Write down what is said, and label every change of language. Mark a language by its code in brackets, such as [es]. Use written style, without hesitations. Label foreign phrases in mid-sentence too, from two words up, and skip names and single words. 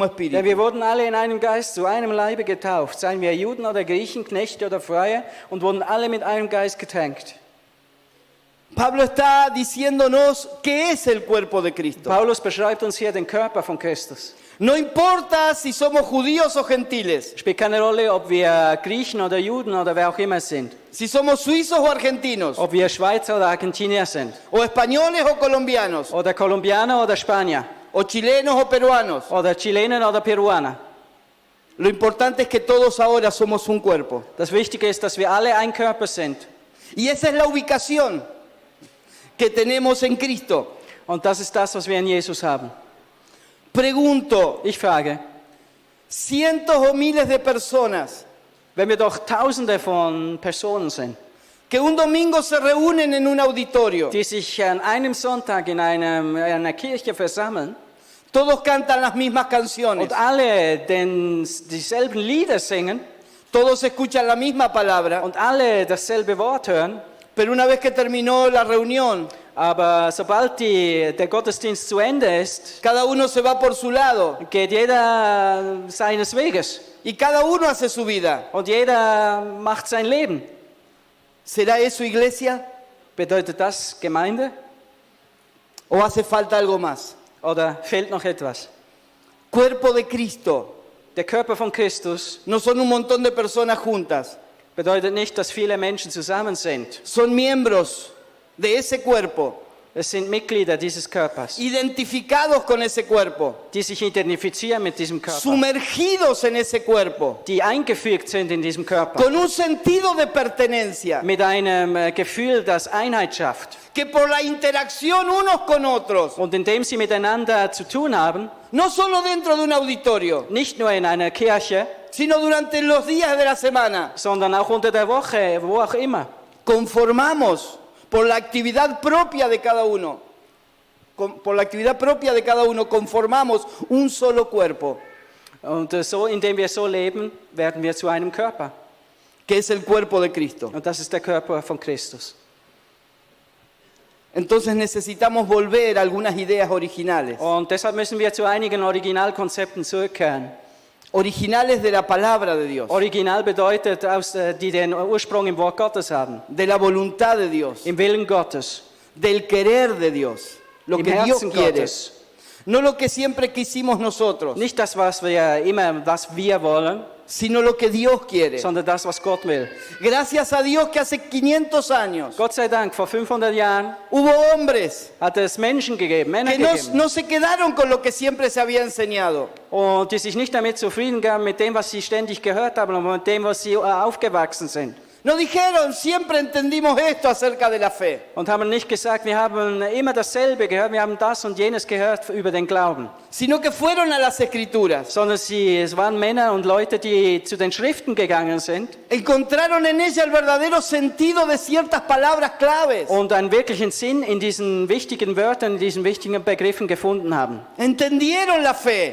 [de] Denn [es] espíritu. [de] wir wurden alle in einem Geist zu einem Leibe getauft, seien wir Juden oder Griechen, Knechte oder Freie, und wurden alle mit einem Geist getränkt. [es] Pablo está diciéndonos qué es el cuerpo de Cristo. [de] Paulus beschreibt uns hier den Körper von Christus. [es] No importa si somos judíos o gentiles, [de] Spielt keine Rolle, ob wir Griechen oder Juden oder wer auch immer sind, [es] si somos suizos o argentinos, [de] ob wir Schweizer oder Argentinier sind, [es] o españoles o colombianos, [de] oder Kolumbianer oder Spanier, [es] o chilenos o peruanos. [de] oder Chilenen oder Peruaner. [es] Lo importante es que todos ahora somos un cuerpo. [de] Das Wichtige ist, dass wir alle ein Körper sind. [es] Y esa es la ubicación que tenemos en Cristo. [de] Und das ist das, was wir in Jesus haben. [es] Pregunto, [de] Ich frage, [es] cientos o miles de personas [de] wenn wir doch Tausende von Personen sind, [es] que un domingo se reúnen en un auditorio, [de] die sich an einem Sonntag in einer Kirche versammeln [es] todos cantan las mismas canciones, [de] und alle dieselben Lieder singen [es] todos escuchan la misma palabra, [de] und alle dasselbe Wort hören, [es] pero una vez que terminó la reunión, [de] aber sobald der Gottesdienst zu Ende ist, [es] cada uno se va por su lado [de] geht jeder seines Weges [es] y cada uno hace su vida. [de] und jeder macht sein Leben. [es] ¿Será eso iglesia [de] Bedeutet das Gemeinde [es] o hace falta algo más? [de] oder fehlt noch etwas? [es] Cuerpo de Cristo [de] Der Körper von Christus [es] no son un montón de personas juntas, [de] bedeutet nicht, dass viele Menschen zusammen sind. [es] son miembros de ese cuerpo, [de] Es sind Mitglieder dieses Körpers, [es] identificados con ese cuerpo, [de] die sich identifizieren mit diesem Körper, [es] sumergidos en ese cuerpo, [de] die eingefügt sind in diesem Körper, [es] con un sentido de pertenencia, [de] mit einem Gefühl, das Einheit schafft. [es] que por la interacción unos con otros, [de] Und indem sie miteinander zu tun haben, [es] no solo dentro de un auditorio, [de] nicht nur in einer Kirche, [es] sino durante los días de la semana, [de] sondern auch unter der Woche, wo auch immer, [es] conformamos por la actividad propia de cada uno, por la actividad propia de cada uno, conformamos un solo cuerpo, [de] Und so, indem wir so leben, werden wir zu einem Körper. [es] que es el cuerpo de Cristo. [de] Und das ist der Körper von Christus. [es] Entonces necesitamos volver a algunas ideas originales. [de] Und deshalb müssen wir zu einigen Originalkonzepten zurückkehren. [es] Originales de la palabra de Dios, [de] Original bedeutet, die den Ursprung im Wort Gottes haben, [es] de la voluntad de Dios, [de] im Willen Gottes, [es] del querer de Dios, lo [de] im [es] que Dios [de] Herzen [es] quiere. [de] Gottes. [es] No lo que siempre quisimos nosotros, [de] Nicht das, was wir wollen, [es] sino lo que Dios quiere. [de] sondern das, was Gott will. [es] Gracias a Dios que hace 500 años [de] Gott sei Dank, vor 500 Jahren [es] hubo hombres [de] hat es Menschen gegeben, Männer [es] que [de] gegeben, [es] no se quedaron con lo que siempre se había enseñado, [de] und die sich nicht damit zufrieden gaben, mit dem, was sie ständig gehört haben und mit dem, was sie aufgewachsen sind. [es] no dijeron siempre entendimos esto acerca de la fe, [de] Und haben nicht gesagt, wir haben immer dasselbe gehört, wir haben das und jenes gehört über den Glauben. [es] sino que fueron a las Escrituras, [de] Sondern es waren Männer und Leute, die zu den Schriften gegangen sind [es] encontraron en ella el verdadero sentido de ciertas palabras claves, [de] und einen wirklichen Sinn in diesen wichtigen Wörtern, in diesen wichtigen Begriffen gefunden haben. [es] entendieron la fe,